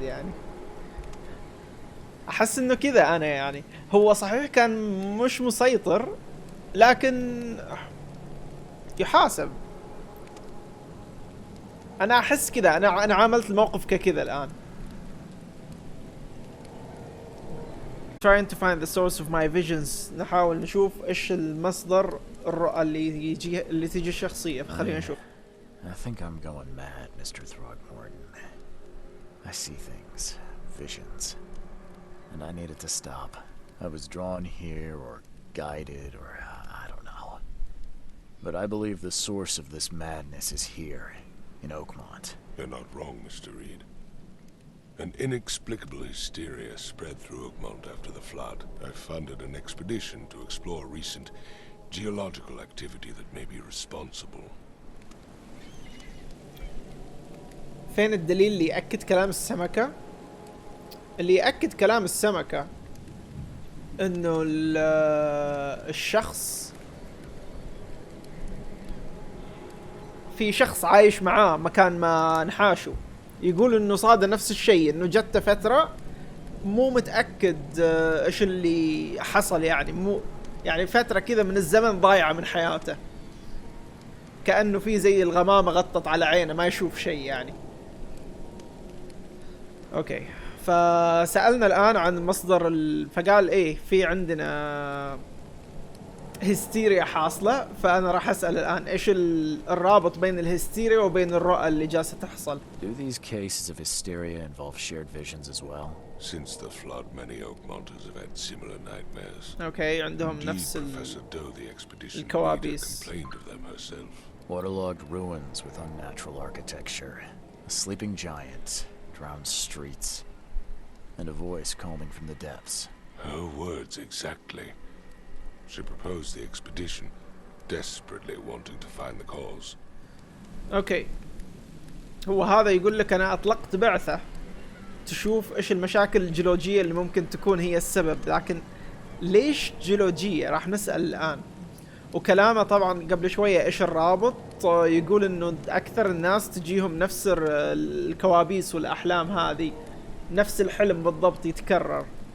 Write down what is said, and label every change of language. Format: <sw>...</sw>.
<ar>يعني احس انه كذا انا، يعني هو صحيح كان مش مسيطر لكن يحاسب. انا احس كذا، انا عاملت الموقف ككذا الان.</ar> <en>trying to find the source of my visions.</en> <ar>نحاول نشوف ايش المصدر الرؤى اللي تيجي الشخصية. فخلينا نشوف.</ar> <en>I think I'm going mad, Mr. Throgmorton. I see things, visions, and I needed to stop. I was drawn here or guided or I don't know. But I believe the source of this madness is here, in Oakmont. You're not wrong, Mr. Reed. An inexplicable hysteria spread through Oakmont after the flood. I funded an expedition to explore recent geological activity that may be responsible.</en> <ar>فين الدليل اللي يأكد كلام السمكة؟ اللي يأكد كلام السمكة انه الشخص، في شخص عايش معاه مكان ما نحاشه، يقول انه صادق نفس الشيء، انه جت فترة مو متأكد ايش اللي حصل، يعني مو يعني فترة كذا من الزمن ضايعة من حياته، كأنه في زي الغمامة غطت على عينه ما يشوف شيء يعني. اوكي، فسألنا الآن عن مصدر فقال ايه في عندنا هستيريا حاصلة، فأنا راح أسأل الآن ايش الرابط بين الهستيريا وبين الرؤى اللي جالسة تحصل.</ar> <en>Do these cases of hysteria involve shared visions as well? Since the flood, many Oakmonters have had similar nightmares.</en> <ar>اوكي، عندهم</ar> <en>Indeed,</en> <ar>نفس</ar> <en>Professor Doe, the expedition leader,</en> <ar>الكوابيس.</ar> <en>complained of them herself. Waterlogged ruins with unnatural architecture, a sleeping giant, drowned streets, and a voice calming from the depths. Her words exactly. She proposed the expedition, desperately wanting to find the cause.</en> <ar>اوكي، هو هذا يقول لك انا اطلقت بعثة تشوف ايش المشاكل الجيولوجية اللي ممكن تكون هي السبب، لكن ليش جيولوجية؟ راح نسأل الآن. وكلامه طبعا قبل شوية ايش الرابط، يقول انه اكثر الناس تجيهم نفس الكوابيس والاحلام هذه، نفس الحلم بالضبط يتكرر.</ar>